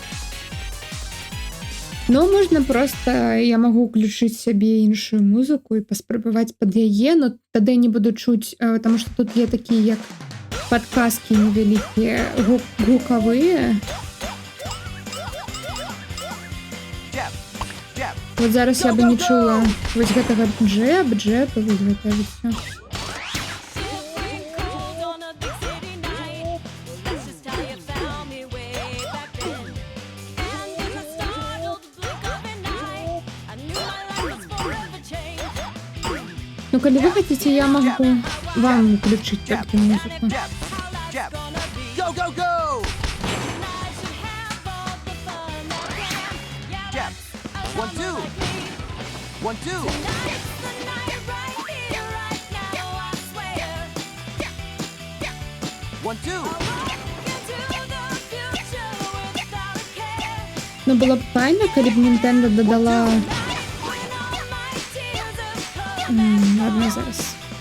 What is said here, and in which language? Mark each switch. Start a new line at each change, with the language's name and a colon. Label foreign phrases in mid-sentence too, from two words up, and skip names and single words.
Belarusian: Ну, можна просто, я магу ўключыць сябе іншую музыку і паспрабаваць пад яе, но тады не буду чуць, таму што тут є такія, як падказкі невялікія, гукавыя.
English: Jab, jab.
Belarusian: Вот зараз я бы не чула вось гэтага джэб, і вось гэта ўсё.
English: Cold on a big city night. That's just how you found me way back then. And in the startled blink of an eye, I knew my life was forever changed.
Belarusian: Ну, калі вы хацеце, я магу вам уключыць толькі музыку.
English: Jab, jab. Go, go, go! And I should have all the fun that can. Yeah, Jab. that's One, two. One, two. Tonight's the night right here, right now, I swear. One, two. Walk into the future without a care.
Ukrainian: Ну, було б файно, коли б Nintendo додала...
English: When all my tears have come.
Belarusian: Ладно, зараз.